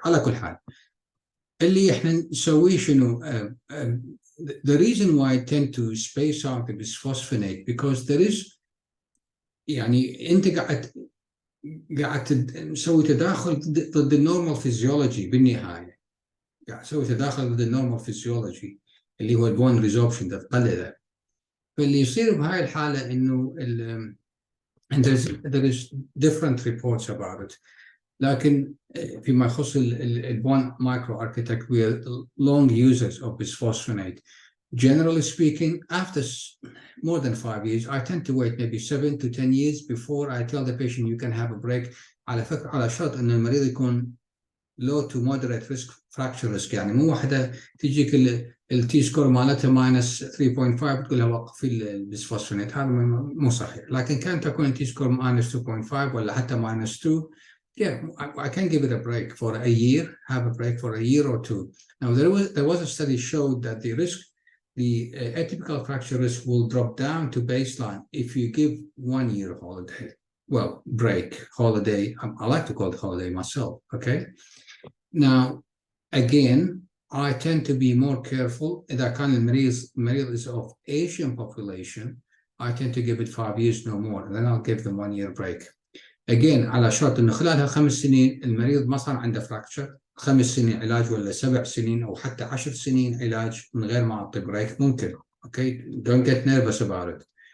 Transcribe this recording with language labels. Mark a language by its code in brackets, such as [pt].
[ar] على كل حال اللي احنا نسويه شنو؟ [en] the reason why I tend to space out the bisphosphonate because there is [ar] يعني انت قاعد تسوي تداخل ضد النورمال فيزيولوجي بالنهايه، قاعد تسوي تداخل ضد النورمال فيزيولوجي اللي هو البون ريزوربشن تقلله. فاللي يصير بهاي الحاله انه [en] and there is different reports about it. [ar] لكن فيما يخص البون مايكرو [en] architect we are long users of bisphosphonate. Generally speaking, after more than 5 years, I tend to wait maybe 7 to 10 years before I tell the patient you can have a break. [ar] على فكرة على شرط إن المريض يكون low to moderate risk fracture risk، يعني مو واحدة تجيك التي سكور مالتها ماينس 3.5 تقول لها وقفي البسفوسفونات، هذا مو صحيح. لكن كان تكون التي سكور ماينس 2. [en] 5 ولا حتى minus 2، yeah, I can give it a break for a year, have a break for a year or two. Now there was a study showed that the atypical fracture risk will drop down to baseline if you give 1 year holiday. Well, break, holiday, I like to call it holiday myself, okay? Now, again, I tend to be more careful. [ar] إذا كان المريض [en] is of Asian population, I tend to give it 5 years no more, and then I'll give them 1 year break. [ar] Again, على شرط إنه خلالها 5 سنين المريض ما صار عنده فراكشر، 5 سنين علاج ولا 7 سنين أو حتى 10 سنين علاج من غير ما أعطي بريك ممكن. [en] Okay, don't get nervous about it.